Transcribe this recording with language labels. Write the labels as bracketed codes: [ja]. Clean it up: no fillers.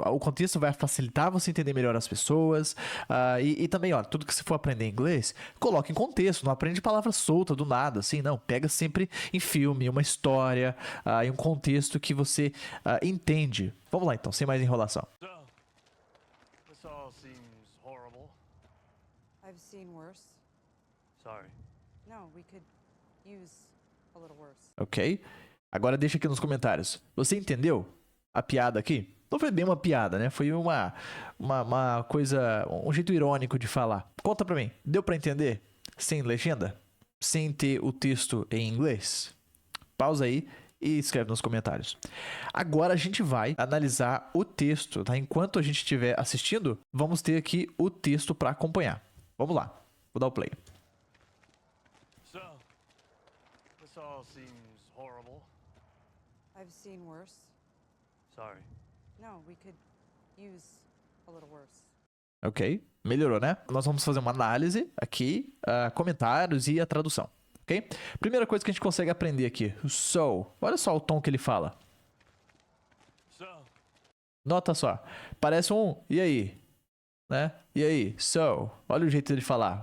[pt] O contexto vai facilitar você entender melhor as pessoas. E também, ó, tudo que você for aprender inglês, coloque em contexto. Não aprende palavra solta do nada, assim, não. Pega sempre em filme, uma história, em um contexto que você entende. Vamos lá, então, sem mais enrolação. [en] So, this all seems horrible. I've seen worse. Sorry. No, we could use a little worse. Ok? [pt] Agora deixa aqui nos comentários. Você entendeu a piada aqui? Não foi bem uma piada, né? Foi uma coisa, um jeito irônico de falar. Conta pra mim, deu pra entender? Sem legenda? Sem ter o texto em inglês? Pausa aí e escreve nos comentários. Agora a gente vai analisar o texto, tá? Enquanto a gente estiver assistindo, vamos ter aqui o texto pra acompanhar. Vamos lá, vou dar o play. [en] So, this all seems horrible. I've seen worse. Sorry. No, we could use a little worse. [pt] Ok, melhorou, né? Nós vamos fazer uma análise aqui, comentários e a tradução, ok? Primeira coisa que a gente consegue aprender aqui, o so. Olha só o tom que ele fala. [en] So, [pt] Nota só, parece um e aí, né? E aí, so. Olha o jeito dele falar.